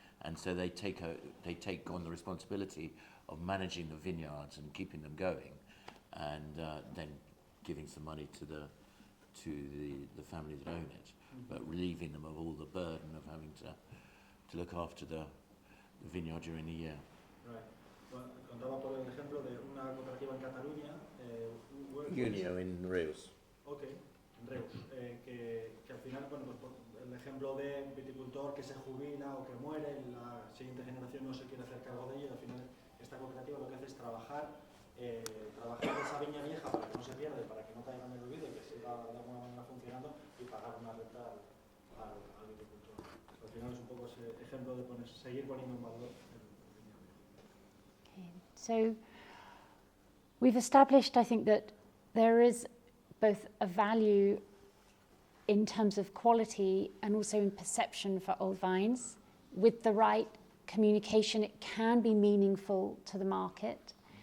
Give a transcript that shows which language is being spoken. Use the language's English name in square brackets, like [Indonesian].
[English] And so they take on the responsibility of managing the vineyards and keeping them going, and then giving some money to the family that own it, but relieving them of all the burden of having to look after the vineyard during the year. Right. [Spanish] Bueno, contaba por el ejemplo de una cooperativa en Cataluña. [English] Unio in Reus. [Spanish] Ok, en Reus. Que al final, bueno, pues el ejemplo de un viticultor que se jubila o que muere, la siguiente generación no se quiere hacer cargo de ello, y al final esta cooperativa lo que hace es trabajar esa viña vieja para que no se pierda, para que no caiga en el olvido y que siga de alguna manera funcionando, y pagar una renta al viticultor. Al final es un poco ese ejemplo de seguir poniendo en valor el viña viejo. Okay. [English] So we've established, I think, that there is both a value in terms of quality and also in perception for old vines. With the right communication, it can be meaningful to the market.